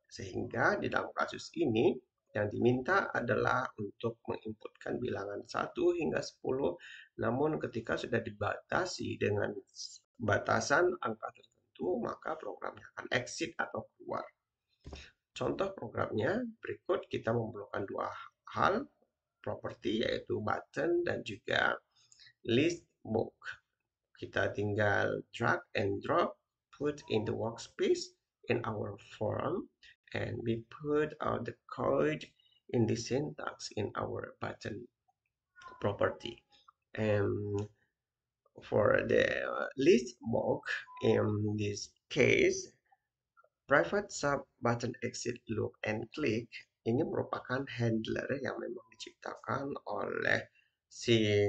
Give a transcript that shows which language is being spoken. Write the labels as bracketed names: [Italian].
[Indonesian] Sehingga di dalam kasus ini, yang diminta adalah untuk menginputkan bilangan 1 hingga 10, namun ketika sudah dibatasi dengan batasan angka tertentu, maka programnya akan exit atau keluar. Contoh programnya berikut, kita memerlukan 2 hal, properti yaitu button dan juga list book. Kita tinggal [English] drag and drop, put in the workspace in our form, and we put out the code in the syntax in our button property. And for the list book, in this case, private sub button exit loop and click [Indonesian] ini merupakan handler yang memang diciptakan oleh si